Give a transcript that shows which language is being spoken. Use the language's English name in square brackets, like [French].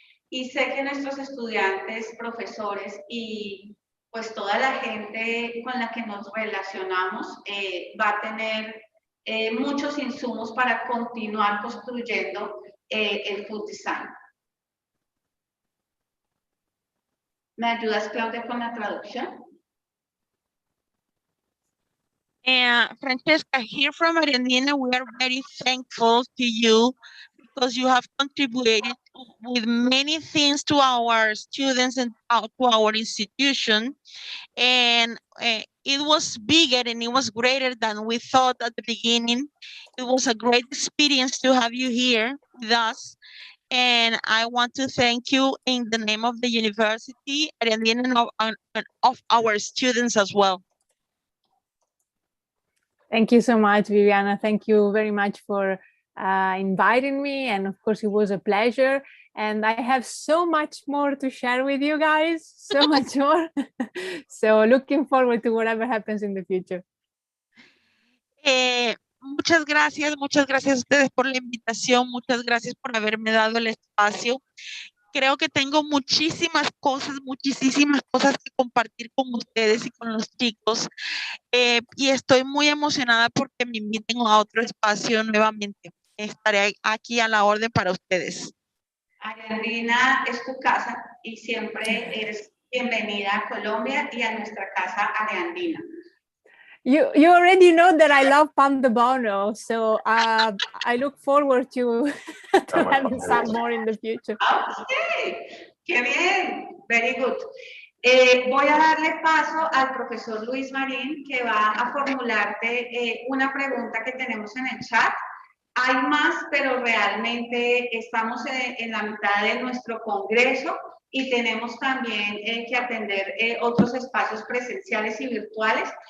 [Spanish] Y sé que nuestros estudiantes, profesores y pues toda la gente con la que nos relacionamos va a tener muchos insumos para continuar construyendo el food design. ¿Me ayudas, Claudia, con la traducción? [English] Francesca, here from Argentina, we are very thankful to you because you have contributed with many things to our students and to our institution. And it was bigger and it was greater than we thought at the beginning. It was a great experience to have you here with us. And I want to thank you in the name of the university and of our students as well. Thank you so much, Viviana. Thank you very much for inviting me. And of course, it was a pleasure. And I have so much more to share with you guys, so much more. So looking forward to whatever happens in the future. [Spanish] Muchas gracias a ustedes por la invitación. Muchas gracias por haberme dado el espacio. Creo que tengo muchísimas cosas que compartir con ustedes y con los chicos. Y estoy muy emocionada porque me inviten a otro espacio nuevamente. Estaré aquí a la orden para ustedes. Ariandina es tu casa y siempre eres bienvenida a Colombia y a nuestra casa areandina. [English] You already know that I love pan de bono, so I look forward to having some more in the future. Okay, [Spanish] qué bien, [English] very good. [Spanish] Voy a darle paso al profesor Luis Marín, que va a formularte una pregunta que tenemos en el chat. Hay más, pero realmente estamos en la mitad de nuestro congreso y tenemos también que atender otros espacios presenciales y virtuales.